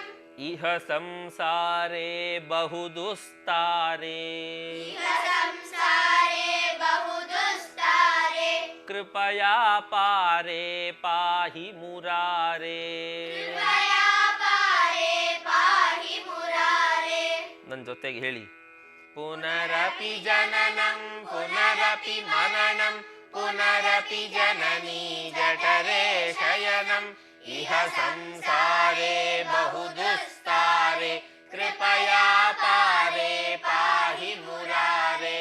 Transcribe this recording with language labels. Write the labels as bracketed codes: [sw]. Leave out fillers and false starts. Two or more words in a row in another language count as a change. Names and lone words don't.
[sa] ಇಹ ಸಂಸಾರೇ ಬಹುದುಸ್ತಾರೆ. इह संसारे बहुदुस्तारे ಕೃಪಯಾ ಪಾರೇ ಪಾಹಿ ಮುರಾರೇ. कृपया पारे पाहि मुरारे [kn] ನನ್ನ ಜೊತೆಗೆ ಹೇಳಿ. [sa] ಪುನರಪಿ ಜನನಂ ಪುನರಪಿ ಮರಣಂ ಪುನರಪಿ ಜನನೀ ಜಠರೇ ಶಯನಂ. ಇಹ ಸಂಸಾರೇ ಬಹುದುಸ್ತಾರೆ. ಕೃಪಯಾ ಪಾರೇ ಪಾಹಿ ಮುರಾರೇ.